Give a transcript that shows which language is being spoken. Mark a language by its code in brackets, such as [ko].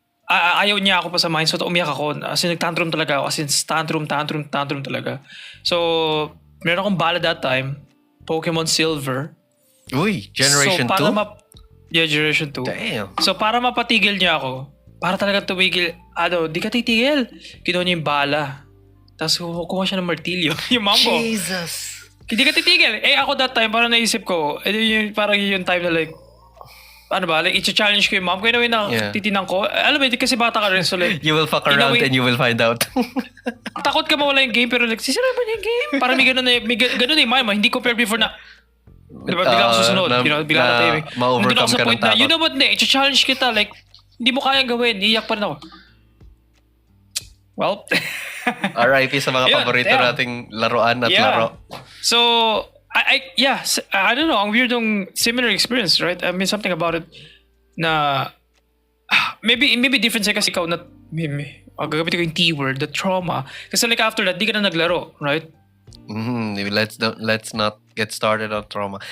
[tl] Ayaw niya ako pasamahin so umiyak ako. As in nag-tantrum talaga ako. As in tantrum talaga. So, meron akong bala that time. [en] Pokemon Silver. Uy, Generation 2? Yeah, Generation 2. Damn. [tl] So, para mapatigil niya ako, para talaga tumigil, di ka titigil. Kinuha niya yung bala. Tapos kuha siya ng martilyo. Yung mom ko. [en] Jesus. [tl] Hindi ka titigil. Ako that time, parang naisip ko, parang yung time na like, like, i-challenge ko yung mom ko. Anyway, titinang ko. Alam mo, kasi bata ka rin. [en] So like, you will fuck around and you will find out. [tl] takot ka mawala yung game, pero like, sisira ba niya yung game? Parang may ganun na yung mama. Hindi compared before na, diba, bigla ako susunod. Bigla na tayo. Ma-overcome ka ng takot. [en] You know what, [tl] i-challenge kita. Like, hindi mo kayang gawin. Iiyak pa rin ako. Well, RIP sa mga paborito nating laruan at laro. [en] So, I don't know. [tl] Ang weird yung [en] similar experience, right? I mean, something about it na maybe different [tl] siya kasi ikaw na gagamit ko yung [en] T-word, the trauma. [tl] Kasi like [en] after that, [tl] di ka na naglaro, right? [en] Let's not get started on trauma.